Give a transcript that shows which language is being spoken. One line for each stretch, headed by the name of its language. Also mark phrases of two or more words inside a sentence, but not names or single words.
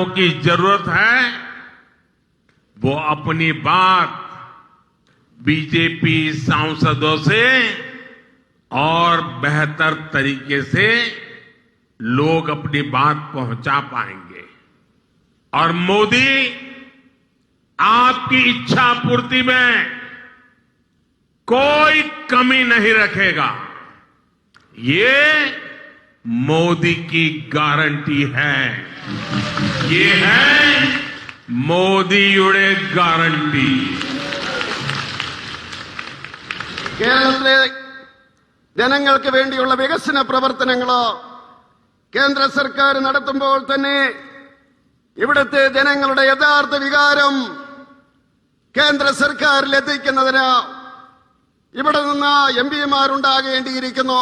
Hindi: की जरूरत है वो अपनी बात बीजेपी सांसदों से और बेहतर तरीके से लोग अपनी बात पहुंचा पाएंगे और मोदी आपकी इच्छा पूर्ति में कोई कमी नहीं रखेगा। ये मोदी की गारंटी है। ये है
Malayalam: മോദിയുടെ ഗ്യാരണ്ടി। കേരളത്തിലെ ജനങ്ങൾക്ക് വേണ്ടിയുള്ള വികസന പ്രവർത്തനങ്ങളോ കേന്ദ്ര സർക്കാർ നടത്തുമ്പോൾ തന്നെ ഇവിടുത്തെ ജനങ്ങളുടെ യഥാർത്ഥ വികാരം കേന്ദ്ര സർക്കാരിൽ എത്തിക്കുന്നതിന് ഇവിടെ നിന്ന് എംപിമാരുണ്ടാകേണ്ടിയിരിക്കുന്നു.